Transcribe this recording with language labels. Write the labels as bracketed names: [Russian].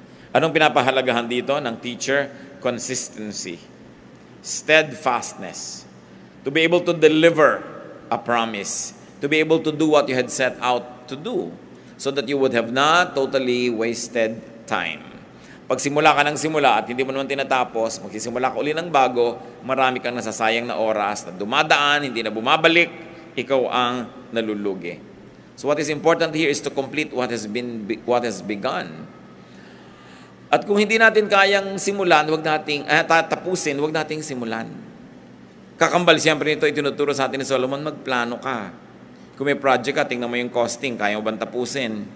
[Filipino] Anong pinapahalagahan dito ng teacher? Consistency. [English] Steadfastness. To be able to deliver a promise. To be able to do what you had set out to do. So that you would have not totally wasted time. [Filipino] Pag simula ka ng simula at hindi mo naman tinatapos, magsisimula ka uli ng bago, marami kang nasasayang na oras na dumadaan, hindi na bumabalik, ikaw ang nalulugi. [English] So what is important here is to complete what has begun. [Filipino] At kung hindi natin kayang simulan, tapusin, wag nating simulan. Kakambal siyempre nito, itinuturo sa atin ni Solomon, magplano ka. Kung may project ka, tingnan mo yung costing, kaya mo bang tapusin?